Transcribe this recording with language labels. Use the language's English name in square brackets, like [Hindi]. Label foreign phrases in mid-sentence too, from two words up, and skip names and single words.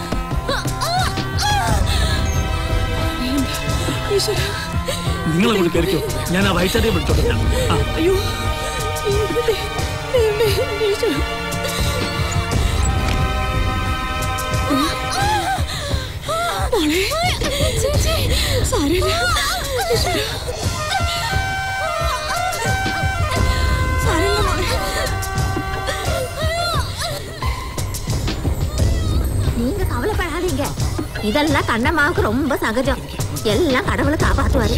[Malayalam] നിങ്ങളെ കയറിക്കോ, ഞാൻ ആ വയസ്സാരെ വിളിച്ചോട്ടെ. അയ്യോ സാരമില്ല. [Tamil] நீங்க கவலைப்படாதீங்க, இதெல்லாம் கண்ணம்மாவுக்கு ரொம்ப சகஜம். எல்லாம் கடவுளை காப்பாத்துவாரு.